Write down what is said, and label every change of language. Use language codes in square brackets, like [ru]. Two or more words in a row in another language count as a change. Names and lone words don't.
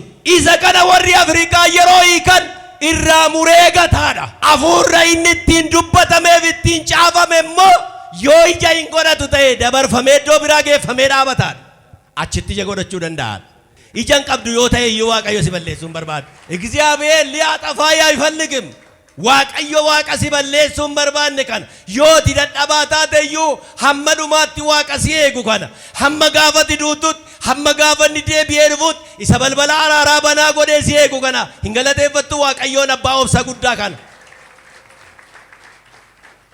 [om] Isa kana warri Afrikaa yeroo hiikan irraa muree gataadha. Afuurra inni ittiin dubbatameef ittiin caafame immoo yoo ija hin godhatu ta'e dabarfamee iddoo biraa geeffamee dhaabataadha. Achitti ija godhachuu danda'a. Ijan qabdu yoo ta'e iyyuu Waaqayyo si balleessuun barbaadu. [am] እግዚአብሔር ሊያጠፋህ አይፈልግም. [om] Waaqayyo waaqa si balleessuun barbaanne kana yoo dadhabaa taate iyyuu hamma dhumaatti waaqa si eegu kana hamma gaafati duututti hamma gaafanni deebi'ee dhufutti isa balbala araaraa banaa godhee si eegu kana hin galateeffattu Waaqayyoon abbaa obsa guddaa kana.